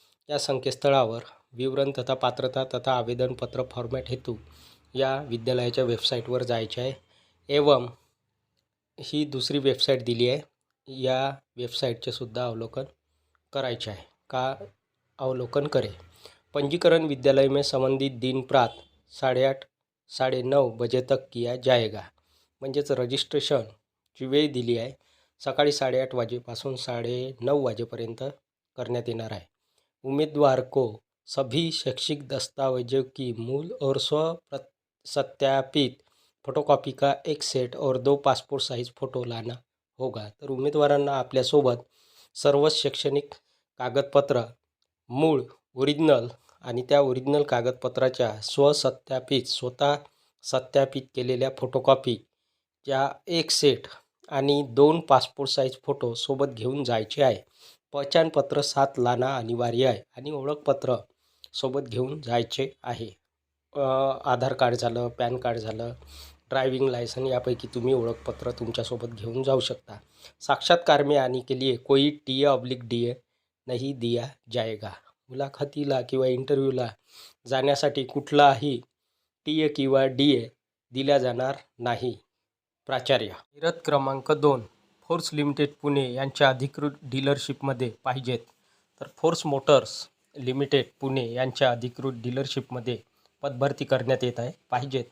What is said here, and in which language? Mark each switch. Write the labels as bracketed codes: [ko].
[mr] या संकेतस्थळावर विवरण तथा पात्रता तथा आवेदन पत्र फॉर्मॅट हेतु या विद्यालयाच्या वेबसाईटवर जायचे आहे. एवं ही दुसरी वेबसाईट दिली आहे, या वेबसाईटचे सुद्धा अवलोकन करायचे आहे का [hi] अवलोकन करें. पंजीकरण विद्यालय में संबंधित दिन प्रात 8:30 से 9:30 बजे तक किया जाएगा. [mr] म्हणजेच रजिस्ट्रेशनची वेळ दिली आहे सकाळी 8:30 वाजेपासून 9:30 वाजेपर्यंत करण्यात येणार आहे. [hi] उम्मीदवार को सभी शैक्षिक दस्तावेजों की मूल और सत्यापित फोटोकॉपी का एक सेट और 2 पासपोर्ट साइज फोटो लाना होगा. [mr] तर उमेदवारांना आपल्यासोबत सर्व शैक्षणिक कागदपत्र, मूळ ओरिजिनल आणि त्या ओरिजिनल कागदपत्राच्या स्वतः सत्यापित केलेल्या फोटोकॉपीच्या एक सेट आणि 2 पासपोर्ट साईज फोटो सोबत घेऊन जायचे आहे. [hi] पहचानपत्र 7 लाना अनिवार्य [mr] आहे आणि ओळखपत्र सोबत घेऊन जायचे आहे. आधार कार्ड झालं, पॅन कार्ड झालं, ड्राइविंग लाइसेंस यापैकी तुम्ही ओळखपत्र तुमच्यासोबत घेऊन जाऊ शकता. [hi] साक्षात्कार में आने के लिए कोई TA/DA नहीं दिया जाएगा. [mr] मुलाखतीला किंवा इंटरव्ह्यूला जाण्यासाठी कुठलाही TA किंवा DA दिला जाणार नाही. प्राचार्य. जाहिरात क्रमांक 2, फोर्स लिमिटेड पुणे यांच्या अधिकृत डीलरशिपमध्ये पाहिजेत. तर फोर्स मोटर्स लिमिटेड पुणे यांच्या अधिकृत डीलरशिपमध्ये पदभरती करण्यात येत आहे. पाहिजेत.